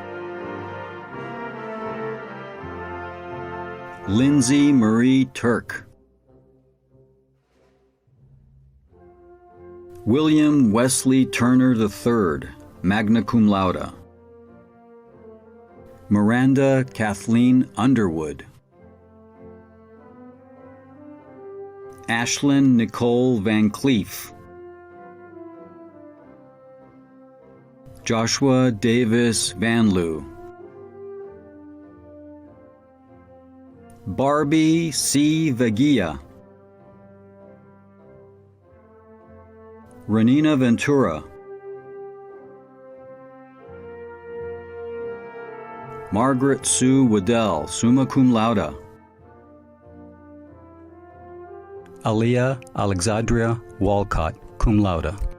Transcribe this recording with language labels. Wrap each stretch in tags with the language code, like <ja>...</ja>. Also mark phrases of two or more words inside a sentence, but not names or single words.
<en>Lindsay Marie Turk. William Wesley Turner III,</en> <la>magna cum laude.</la> <en>Miranda Kathleen Underwood. Ashlyn Nicole Van Cleef. Joshua Davis Van Loo. Barbie C. Vagia. Renina Ventura. Margaret Sue Waddell,</en> <la>summa cum laude.</la> <en>Aliyah Alexandria Walcott,</en> <la>cum laude.</la>